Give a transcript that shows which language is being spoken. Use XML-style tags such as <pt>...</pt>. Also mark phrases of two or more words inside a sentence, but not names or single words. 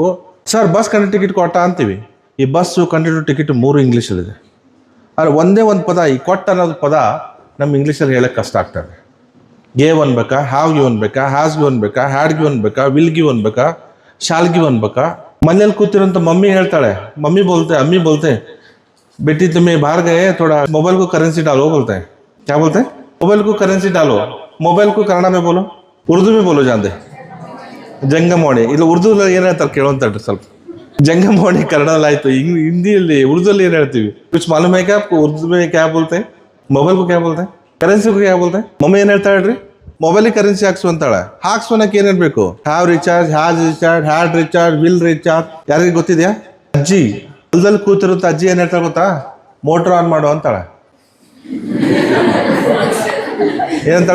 <kn>ಸರ್</kn> <en>bus conductor ticket</en> <kn>ಕೊಟ್ಟ ಅಂತೀವಿ. ಈ</kn> <en>bus conductor ticket</en> <kn>3 ಇಂಗ್ಲೀಷಲ್ಲಿದೆ. ಆದರೆ ಒಂದೇ ಒಂದು ಪದ, ಈ ಕೊಟ್ಟ ಅನ್ನೋದು ಪದ ನಮ್ಮ ಇಂಗ್ಲೀಷಲ್ಲಿ ಹೇಳೋಕ್ಕೆ ಕಷ್ಟ ಆಗ್ತದೆ.</kn> <en>gave ಅನ್ಬೇಕಾ, have give ಅನ್ಬೇಕಾ, has give ಅನ್ಬೇಕಾ, had give ಅನ್ಬೇಕಾ, will give ಅನ್ಬೇಕಾ, shall give ಅನ್ಬೇಕಾ?</en> <kn>ಮನೇಲಿ ಕೂತಿರೋಂಥ ಮಮ್ಮಿ ಹೇಳ್ತಾಳೆ,</kn> <hi>मम्मी बोलते, अम्मी बोलते, बेटी तुम्हें बाहर गए थोड़ा मोबाइल को करेंसी डालो, बोलते हैं. क्या बोलते हैं? मोबाइल को करेंसी डालो. मोबाइल को कन्नड़ में बोलो, उर्दू में बोलो जानते.</hi> <kn>ಜಂಗಮವಾಣಿ ಇಲ್ಲ ಉರ್ದು ಏನು ಹೇಳ್ತಾರೆ ಕೇಳೋಂತ ಸ್ವಲ್ಪ. ಜಂಗಮವಾಣಿ ಕನ್ನಡದಲ್ಲಾಯ್ತು, ಹಿಂದಿಯಲ್ಲಿ ಉರ್ದುಲ್ಲಿ ಏನು ಹೇಳ್ತೀವಿ?</kn> <hi>कुछ मालूम है क्या आपको उर्दू में क्या बोलते हैं? मोबाइल को क्या बोलते हैं? ಕರೆನ್ಸಿ को क्या बोलते हैं?</hi> <kn>ಮಮ್ಮಿ ಏನು ಹೇಳ್ತಾ ಹೇಳ್ರಿ? ಮೊಬೈಲಿಗೆ ಕರೆನ್ಸಿ ಹಾಕ್ಸು ಅಂತಾಳೆ. ಹಾಕ್ಸೋನಕ್ಕೆ ಏನು ಹೇಳ್ಬೇಕು?</kn> <en>have recharge, has recharge, had recharge, will recharge.</en> <kn>ಯಾರಿಗೆ ಗೊತ್ತಿದೆಯಾ? ಅಜ್ಜಿ ಹೊಲದಲ್ಲಿ ಕೂತಿರುತ್ತೆ, ಅಜ್ಜಿ ಏನು ಹೇಳ್ತಾಳೆ ಗೊತ್ತಾ?</kn> <en>motor on</en> <kn>ಮಾಡು ಅಂತಾಳೆ. ಏನಂತಾಳೆ?</kn>